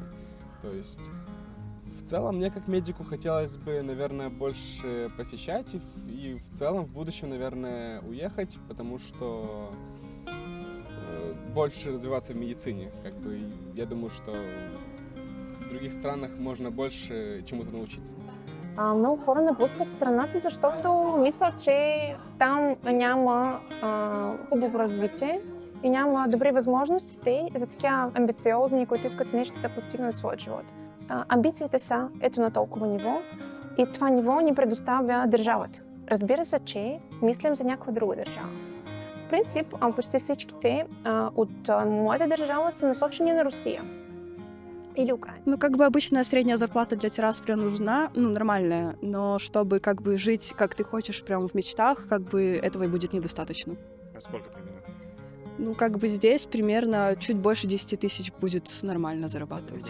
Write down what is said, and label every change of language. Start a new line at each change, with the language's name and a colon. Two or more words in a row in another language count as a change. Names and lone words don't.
Russian: То есть, в целом, мне как медику хотелось бы, наверное, больше посещать и в целом в будущем, наверное, уехать, потому что больше развиваться в медицине. Как бы, я думаю, что в других странах можно больше чему-то научиться.
Bulgarian: Много хора напускат страната, защото мислят, че там няма хубаво развитие и няма добри възможности за такива амбициозни, които искат нещо да постигнат в своя живот. Амбициите са ето на толкова ниво и това ниво ни предоставя държавата. Разбира се, че мислим за някаква друга държава. В принцип, почти всичките от моята държава са насочени на Русия или Украина.
Russian: Ну, как бы обычная средняя зарплата для Тирасполя нужна, ну, нормальная, но чтобы как бы жить, как ты хочешь, прям в мечтах, как бы этого и будет недостаточно. А сколько примерно? Ну, как бы здесь примерно чуть больше 10 тысяч будет нормально зарабатывать.